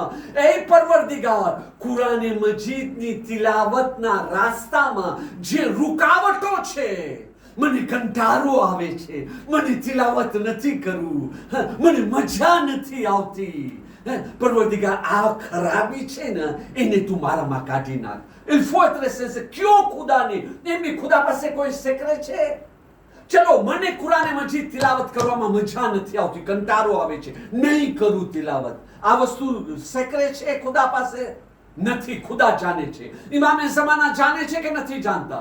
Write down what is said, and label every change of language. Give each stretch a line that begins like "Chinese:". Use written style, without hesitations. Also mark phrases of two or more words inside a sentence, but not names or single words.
Gujarati: એ પરવરદિગાર કુરાન મજીદની તિલાવતના રાસ્તામાં જે રૂકાવટો છે મને કંટાળો આવે છે મને તિલાવત નથી કરવું મને મજા નથી આવતી પરવરદિગાર આ ખરાબી છે ને એને તું મારામાં કાઢી નાખ
French: il faut être sincère
Gujarati: ક્યો ખુદાને એમની ખુદા પાસે કોઈ સેક્રેટ છે ચલો મને કુરાને મજીદ તિલાવત કરવામાં મજા નથી આવતી કંટાળો આવે છે નહીં કરું તિલાવત આ વસ્તુ સેક્રેટ છે ખુદા પાસે નથી. ખુદા જાણે છે. ઇમામે ઝમાના જાણે છે કે નથી જાણતા?